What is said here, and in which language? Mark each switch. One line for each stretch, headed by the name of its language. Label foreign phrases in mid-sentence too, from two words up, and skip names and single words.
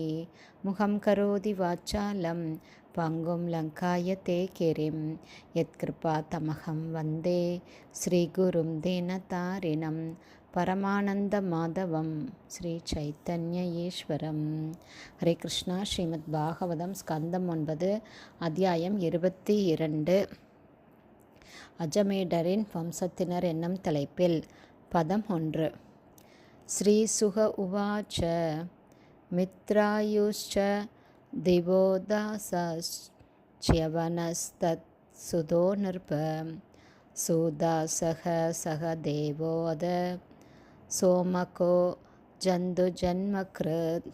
Sanskrit: मुखं करोति वाचालं पङ्गुं लङ्कायते गिरिं यत्कृपातमहं वन्दे श्रीगुरुं दीनतारिणं परमानन्दमाधवं श्रीचैतन्य ईश्वरं। हरे कृष्णा.
Tamil: ஸ்ரீமத் பாகவதம் ஸ்கந்தம் 9 அத்தியாயம் 22 அஜமேடரின் வம்சத்தினர் என்னும் தலைப்பில் பதம் 1.
Sanskrit: श्री शुक उवाच मित्रायुश्च दिवोदासश्च्यवनस्तत् सुतो नृप सुदासक सह देवोऽथ सोमको जन्तु जन्मकृत्.